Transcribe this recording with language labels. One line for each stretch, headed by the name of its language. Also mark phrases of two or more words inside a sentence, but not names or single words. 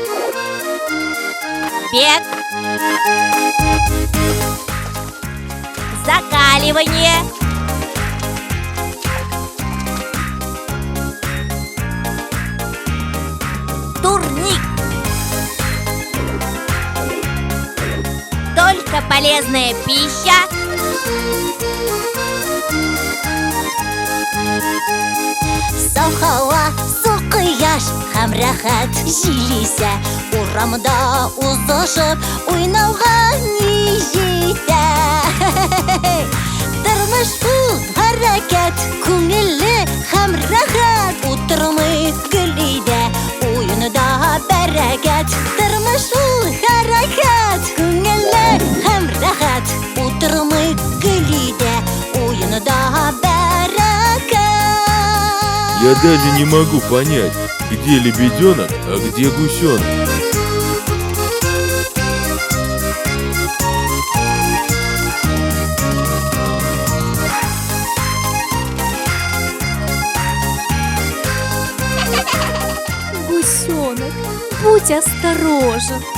Russian: Бег. Закаливание. турник. Только полезная пища.
Tatar: Сау һава, су кояш һәм рәхәт җилисә, урамда узышып уйнауга ни җитә. Тормыш ул хәрәкәт, күңелле һәм рәхәт, утырмый гөл өйдә, уенда бәрәкәт. Тормыш ул хәрәкәт, күңелле һәм рәхәт, утырмый гөл өйдә, уенда бәрәкәт.
Russian: Я даже не могу понять, где лебеденок, а где гусенок. Гусенок, будь осторожен.